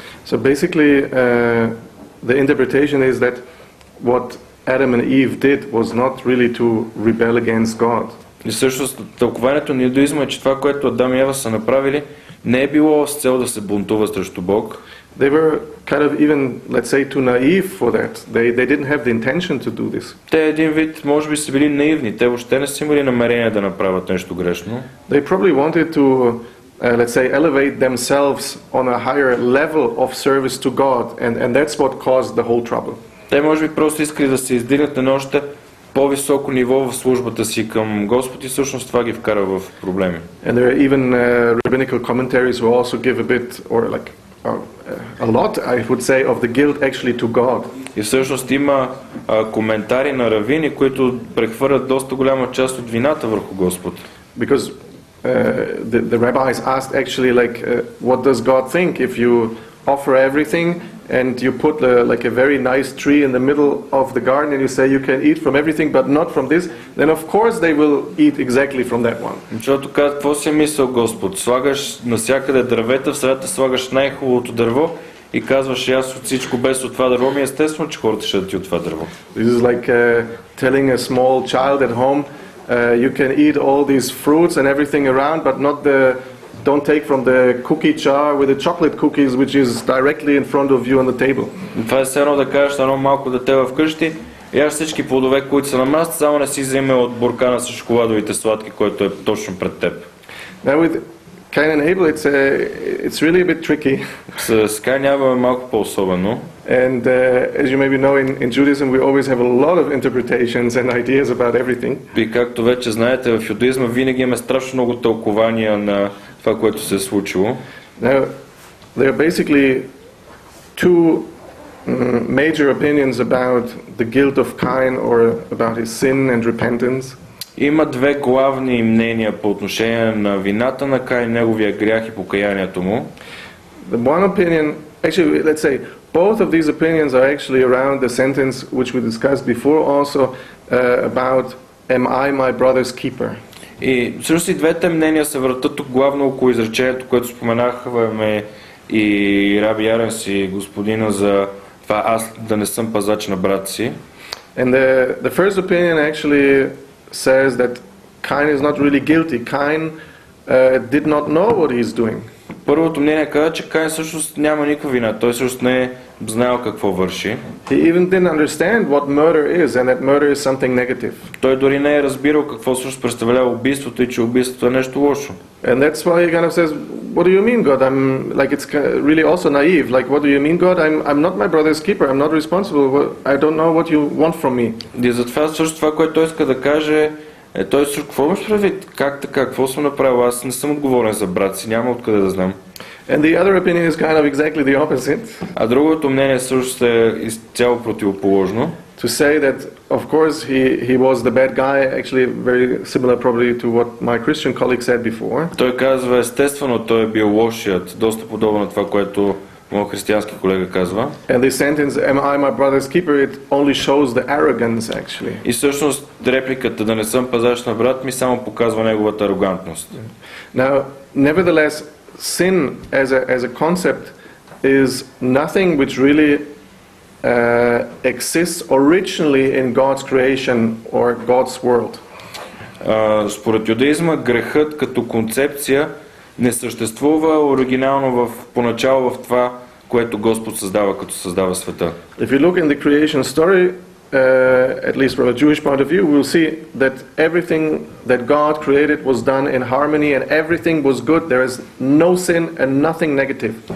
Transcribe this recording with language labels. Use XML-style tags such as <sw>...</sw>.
<en>So basically the interpretation is that what Adam and Eve did was not really to rebel against God.</en> <bg>И всъщност тълкованието на юдаизма е, че това, което Адам и Ева са направили, не е било с цел да се бунтува срещу Бог.</bg> <en>They were kind of even, let's say, too naive for that. They didn't have the intention to do this.</en> <bg>Те един вид, може би са били наивни. Те въобще не са имали намерение да направят нещо грешно.</bg> <en>They probably wanted to, let's say, elevate themselves on a higher level of service to God, and that's what caused the whole trouble.</en> <bg>Те може би просто искали да се издигнат на още по-високо ниво в службата си към Господ и всъщност това ги вкара в проблеми.</bg> <en>And there are even rabbinical commentaries who also give a bit, or like a lot, I would say, of the guilt actually to God.</en> <bg>И всъщност има коментари на равини, които прехвърлят доста голяма част от вината върху Господ.</bg> <en>Because the rabbis asked actually, like, what does God think if you offer everything and you put like a very nice tree in the middle of the garden and you say you can eat from everything but not from this, then of course they will eat exactly from that one.</en> <bg>Защото казва, какво си е мисъл Господ? Слагаш навсякъде дървета, в средата слагаш най-хубавото дърво и казваш, аз от всичко без от това дърво, ми естествено, че хората ще ядат от това дърво.</bg> <en>This is like telling a small child at home, you can eat all these fruits and everything around, but don't take from the cookie jar with the chocolate cookies, which is directly in front of you on the table.</en> <bg>Това е все едно да кажеш на едно малко дете вкъщи, яж всички плодове, които са на масата, само не си вземе от буркана с шоколадовите сладки, който е точно пред теб.</bg> <en>Now with Cain and Abel, it's really a bit tricky.</en> <bg>С Каин и Авел е малко по-особено.</bg> <en>And as you maybe know, in Judaism we always have a lot of interpretations and ideas about everything.</en> <bg>И както вече знаете, в юдаизма винаги имаме страшно много тълкования на това, което се е случило.</bg> <en>Now, there are basically two major opinions about the guilt of Cain or about his sin and repentance.</en> <bg>Има две главни мнения по отношение на вината на Каин, неговия грях и покаянието му.</bg> <en>The one opinion, actually, let's say, both of these opinions are actually around the sentence which we discussed before also about, am I my brother's keeper?</en> <bg>И всъщност и двете мнения се въртат тук главно около изречението, което споменахме и Раби Яренс и господина за това аз да не съм пазач на брат си.</bg> <en>And the first opinion actually says that Cain is not really guilty. Cain did not know what he is doing.</en> <bg>Първото мнение казва, че Каин всъщност няма никаква вина. Той всъщност не е знаел какво върши.</bg> <en>He even didn't understand what murder is and that murder is something negative.</en> <bg>Той дори не е разбирал какво всъщност представлява убийството и че убийството е нещо лошо.</bg> <en>And that's why he kind of says, what do you mean, God? I'm like, it's really also naive. Like, what do you mean, God? I'm not my brother's keeper. I'm not responsible. I don't know what you want from me.</en> <bg>И затова също това, което той иска да каже, той също какво имаш предвид? Как така? Какво съм направил? Аз не съм отговорен за брат си. Няма откъде да знам.</bg> <en>And the other opinion is kind of exactly the opposite.</en> <bg>А другото мнение също е изцяло противоположно.</bg> <en>To say that, of course, he was the bad guy, actually very similar probably to what my Christian colleague said before.</en> <bg>Той казва, естествено, той е бил лошият, доста подобно на това, което моят християнски колега казва.</bg> <en>And this sentence, am I my brother's keeper, it only shows the arrogance actually.</en> <bg>И всъщност репликата да не съм пазач на брат ми само показва неговата арогантност.</bg> <en>Now, nevertheless, sin as a concept is nothing which really exists originally in God's creation or God's world.</en> <bg>Според юдаизма грехът като концепция не съществува оригинално поначало в това, което Господ създава, като създава света.</bg> <en>If you look in the creation story, at least from a Jewish point of view, we'll see that everything that God created was done in harmony and everything was good. There is no sin and nothing negative.</en>